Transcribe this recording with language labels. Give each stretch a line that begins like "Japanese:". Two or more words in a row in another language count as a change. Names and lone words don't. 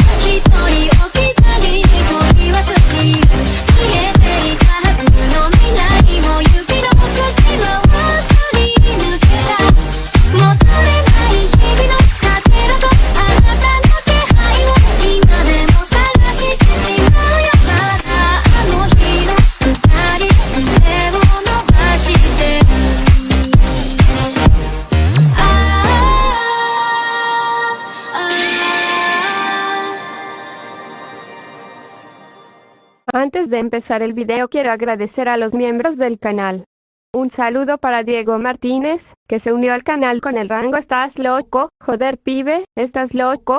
Japanese: 一人置き去りに取り忘れる消えていたはずの未来も指の隙間をすり抜けた求めない日々のかけらとあなたの気配を今でも探してしまうよまだあの日の二人手を伸ばしてる
Spanish: Antes de empezar el video quiero agradecer a los miembros del canal. Un saludo para Diego Martínez, que se unió al canal con el rango Estás loco, joder pibe, estás loco.